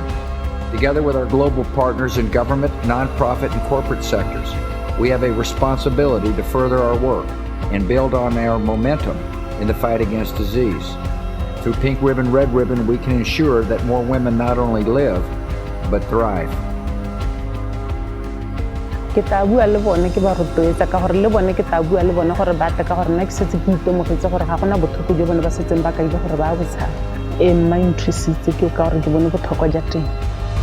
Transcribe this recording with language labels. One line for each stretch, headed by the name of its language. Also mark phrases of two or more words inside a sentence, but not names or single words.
English: Together with our global partners in government, nonprofit, and corporate sectors, we have a responsibility to further our work and build on our momentum in the fight against disease. Through Pink Ribbon, Red Ribbon, we can ensure that more women not only live, but thrive.
Tswana: Ke tla bua le bone ke ba rotloetsa ka gore le bone ke tla bua le bone gore ba tle ka gore nna ke setse ke itemogetse gore ga gona botlhoko jo bone ba setseng ba kaile gore ba a botshaba. e mma inthusitse ke ka gore ke bone botlhokwa jwa teng.